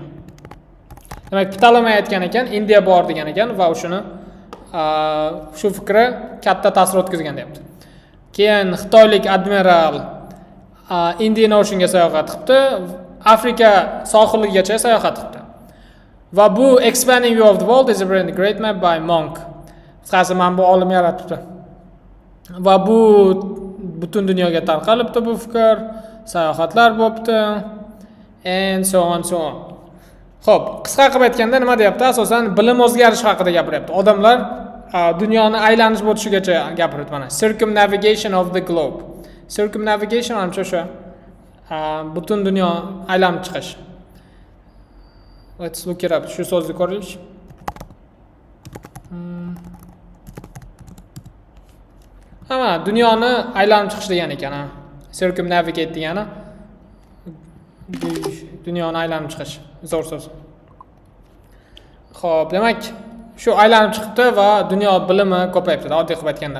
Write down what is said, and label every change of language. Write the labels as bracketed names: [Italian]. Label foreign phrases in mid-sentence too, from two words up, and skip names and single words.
[Uzbek] Demak, Ptolemey aytgan ekan, Indiya bor degan ekan va o'shuni shu fikri katta ta'sir o'tkazgan deyapti. Keyin xitoylik admiral Indian Oceanga sayohat qilibdi, Afrika sohiligacha sayohat qilibdi. Va bu [English] Expanding View of the World is a brilliant great map by Monk. [Uzbek] Qisqasi men bu olim yaratibdi. Va bu butun dunyoga tarqalibdi bu fikr, sayohatlar bo'libdi [English] and so on. [Uzbek] Xo'p, qisqa qilib aytganda nima deyapti? Asosan bilim o'zgarishi haqida gapiryapti. Odamlar dunyoni aylanish bo'tishigacha gapiryapti mana. [English] Circumnavigation of the globe. [Uzbek] Circumnavigation hamcha o'sha butun dunyo aylanib chiqish. [English] Let's look it up. [Uzbek] Shu so'zni ko'raylik. Mana dunyoni aylanib chiqish degan ekan. Circumnavigate degani dunyoni aylanib chiqish. Zo'r so'z. Xo'p, demak, shu aylanib chiqibdi va dunyo bilimi ko'payibdi, oddiy qilib aytganda.